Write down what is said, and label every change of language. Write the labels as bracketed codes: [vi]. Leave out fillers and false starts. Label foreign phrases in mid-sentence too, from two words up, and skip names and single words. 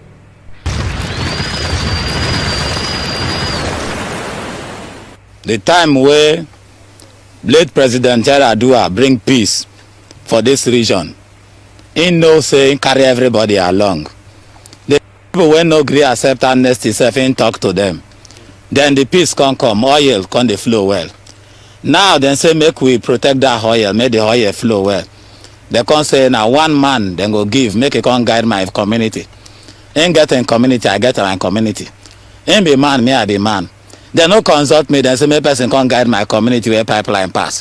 [pcm] The time where late President Yaradua bring peace for this region, he no say carry everybody along. The people when no agree accept amnesty, self in talk to them. Then the peace come, oil come dey flow well. Now dem say make we protect that oil, make the oil flow well. They come say na one man dem go give, make e come guide my community. Him get im community, I get my community. Him be man, me I be man. Dem no consult me, dem say make person come guide my community where pipeline pass.